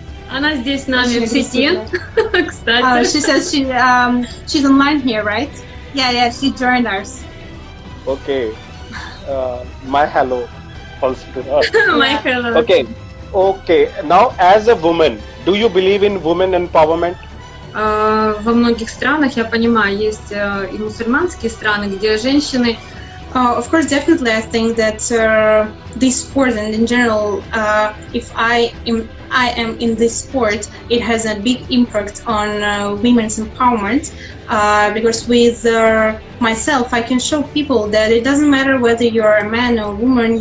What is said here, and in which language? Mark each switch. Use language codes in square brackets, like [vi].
[ru] Она здесь с нами в сети, кстати. [en] she says she's online here, right? Yeah, she joined us. Okay. My hello also to her. My hello. Okay. Now, as a woman, do you believe in women empowerment? [ru] Во многих странах, я понимаю, есть и мусульманские страны, где женщины. [en] Of course, definitely. I think that this sport and in general, if I am in this sport, it has a big impact on women's empowerment. Because with myself, I can show people that it doesn't matter whether you're a man or a woman.